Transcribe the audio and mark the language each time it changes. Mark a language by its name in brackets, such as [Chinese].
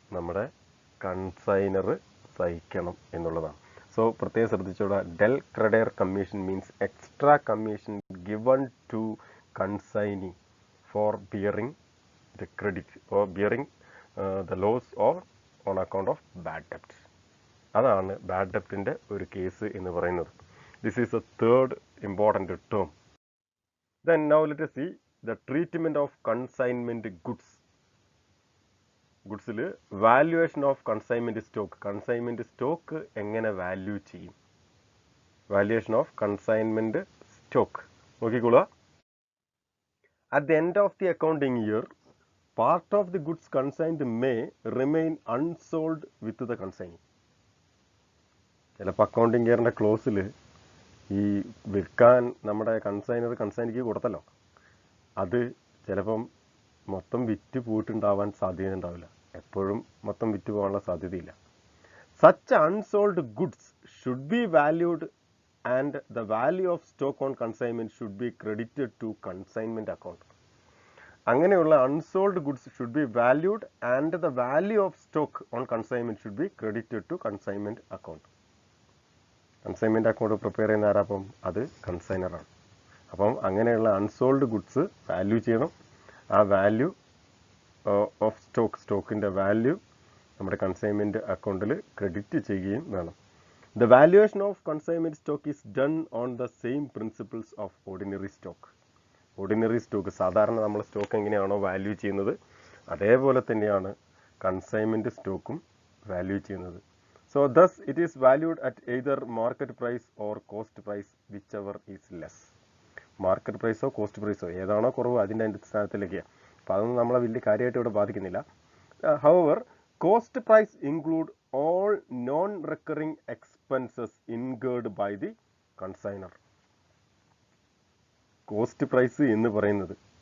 [Malayalam] നമ്മുടെ കൺസൈനർ സഹിക്കണം എന്നുള്ളതാണ്. സോ പ്രത്യേകം ശ്രദ്ധിച്ചോളൂ, [English] del credere commission means extra commission given to consignee for bearing the credit or bearing the loss or on account of bad debt. [Malayalam] അതാണ് bad ഡെപ്റ്റിൻ്റെ ഒരു case എന്ന് പറയുന്നത്. [English] This is a third important term. Then now let us see the treatment of consignment goods. [Malayalam] ഗുഡ്സിൽ valuation of consignment stock. Consignment stock എങ്ങനെ value ചെയ്യും? Valuation of consignment stock നോക്കിക്കോളുക. [English] At the end of the accounting year, part of the goods consigned may remain unsold with the consignee. [Malayalam] ചിലപ്പോൾ accounting ഇയറിൻ്റെ ക്ലോസിൽ ഈ വിൽക്കാൻ നമ്മുടെ കൺസൈനിക്ക് കൊടുത്തല്ലോ, അത് ചിലപ്പം മൊത്തം വിറ്റ് പോയിട്ടുണ്ടാവാൻ സാധ്യത ഉണ്ടാവില്ല. എപ്പോഴും മൊത്തം വിറ്റ് പോകാനുള്ള സാധ്യതയില്ല. [English] Such unsold goods should be valued and the value of stock on consignment should be credited to consignment account. [Malayalam] അങ്ങനെയുള്ള [English] Unsold goods should be valued and the value of stock on consignment should be credited to consignment account. [Malayalam] Consignment account prepare ചെയ്യുന്ന ആരാപ്പം? അത് കൺസൈനറാണ്. അപ്പം അങ്ങനെയുള്ള unsold goods value ചെയ്യണം. ആ value of സ്റ്റോക്കിൻ്റെ value നമ്മുടെ consignment അക്കൗണ്ടിൽ ക്രെഡിറ്റ് ചെയ്യുകയും വേണം. [English] The valuation of consignment stock is done on the same principles of ordinary stock. [Malayalam] Ordinary stock, സാധാരണ നമ്മൾ സ്റ്റോക്ക് എങ്ങനെയാണോ വാല്യൂ ചെയ്യുന്നത് അതേപോലെ തന്നെയാണ് കൺസൈൻമെൻറ്റ് സ്റ്റോക്കും വാല്യൂ ചെയ്യുന്നത്. [English] So thus it is valued at either market price or cost price, whichever is less. [Malayalam] Market പ്രൈസോ cost പ്രൈസോ ഏതാണോ കുറവ് അതിൻ്റെ അടിസ്ഥാനത്തിലേക്കാണ്. അപ്പോൾ അതൊന്നും നമ്മളെ വലിയ കാര്യമായിട്ട് ഇവിടെ ബാധിക്കുന്നില്ല. [English] However cost price include all non recurring expenses incurred by the consignor. [Malayalam] Cost price എന്ന് പറയുന്നത്